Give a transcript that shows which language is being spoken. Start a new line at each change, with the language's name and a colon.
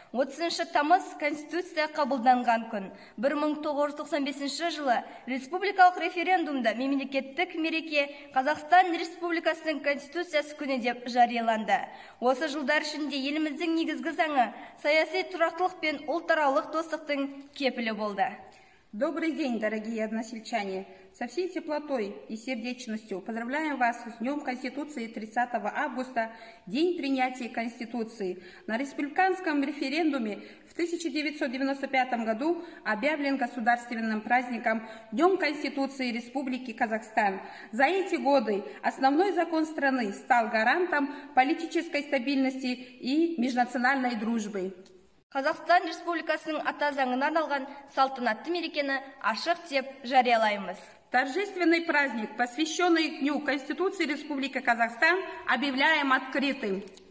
Kazakh: 30 тамыз Конституция қабылданған күн. 1995 жылы республикалық референдумда мемлекеттік мереке Қазақстан Республикасының Конституциясы күні деп жарияланды. Осы жылдар ішінде еліміздің негізгі заңы саяси тұрақтылық пен ұлтаралық достықтың кепілі болды.
Russian: Добрый день, дорогие односельчане! Со всей теплотой и сердечностью поздравляем вас с Днем Конституции 30 августа, день принятия Конституции. На республиканском референдуме в 1995 году объявлен государственным праздником Днем Конституции Республики Казахстан. За эти годы основной закон страны стал гарантом политической стабильности и межнациональной дружбы.
Kazakh: Қазақстан Республикасының ата заңына арналған салтанатты мерекені ашық деп жариялаймыз.
Russian: Торжественный праздник, посвященный Дню Конституции Республики Казахстан, объявляем открытым.